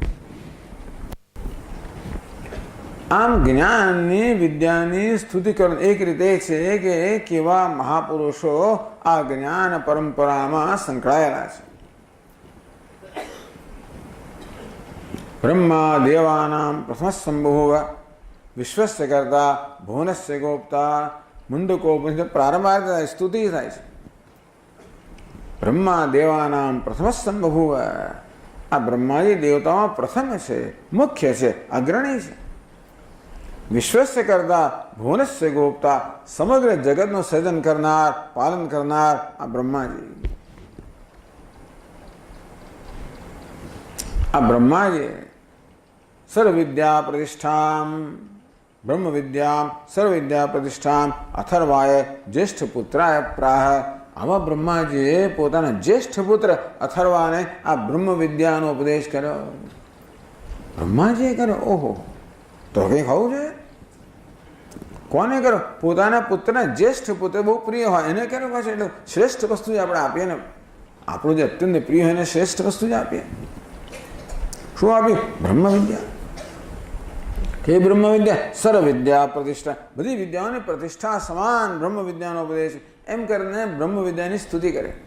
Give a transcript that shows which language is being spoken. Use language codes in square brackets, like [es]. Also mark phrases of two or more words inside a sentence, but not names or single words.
[gu] આમ જ્ઞાનની, વિદ્યાની સ્તુતિકરણ એક રીતે છે કે કેવા મહાપુરુષો આ જ્ઞાન પરંપરામાં સંકળાયેલા છે। [sa] ब्रह्मा देवानां प्रथम संभूव विश्वस्य कर्ता भुवनस्य गोप्ता मुंडकोपनिषद प्रारंभ स्तुति [gu] થાય છે. [sa] ब्रह्मा देवानां प्रथम संभूव. [gu] આ બ્રહ્માજી દેવતાઓં પ્રથમ છે, मुख्य છે, अग्रणी છે. [sa] विश्वस्य कर्ता भुवनस्य गोप्ता [gu] સમગ્ર જગતનું સર્જન કરનાર, પાલન કરનાર આ બ્રહ્માજી. આ બ્રહ્માજી [sa] सर्वविद्या प्रतिष्ठां ब्रह्म विद्या सर्वविद्या प्रतिष्ठां अथर्वाय ज्येष्ठ पुत्राय प्राह. [gu] આવા બ્રહ્માજીએ પોતાના જ્યેષ્ઠ પુત્ર અથર્વાને આ બ્રહ્મ વિદ્યાનો ઉપદેશ કર્યો. બ્રહ્માજીએ કર્યો. ઓહો, તો કઈ ખાવું છે? કોને કર્યો? પોતાના પુત્રના જ્યેષ્ઠ પુત્ર બહુ પ્રિય હોય એને કર્યો. पाछो એટલે શ્રેષ્ઠ વસ્તુ જ આપણે આપીએ ને. આપણું જે અત્યંત પ્રિય હોય એને શ્રેષ્ઠ વસ્તુ જ આપીએ. શું આપ્યું? બ્રહ્મ વિદ્યા. કે બ્રહ્મ વિદ્યા સર્વ વિદ્યા પ્રતિષ્ઠા, બધી વિદ્યાઓની પ્રતિષ્ઠા સમાન બ્રહ્મ વિદ્યાનો ઉપદેશ એમ કરીને બ્રહ્મ વિદ્યાની સ્તુતિ કરે.